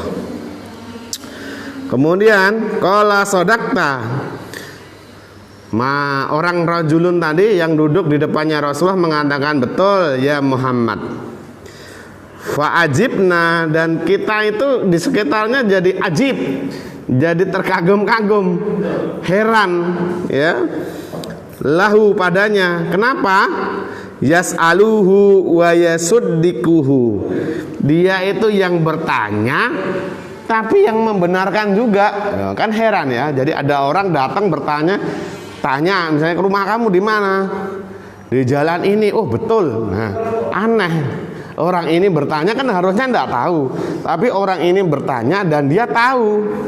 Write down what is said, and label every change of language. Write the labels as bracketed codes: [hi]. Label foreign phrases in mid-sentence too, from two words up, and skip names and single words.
[id] Kemudian [ar] قال صدقت, [id] Orang rajulun tadi yang duduk di depannya Rasulullah mengatakan, betul ya Muhammad. Fa'ajibna, dan kita itu di sekitarnya jadi ajib, jadi terkagum-kagum, heran ya, lahu padanya. Kenapa? [ar] يسأله و يصدقه, [id] dia itu yang bertanya tapi yang membenarkan juga. Kan heran ya. Jadi ada orang datang bertanya, tanya misalnya, ke rumah kamu di mana? Di jalan ini. Oh betul. Nah, aneh. Orang ini bertanya kan harusnya enggak tahu, tapi orang ini bertanya dan dia tahu.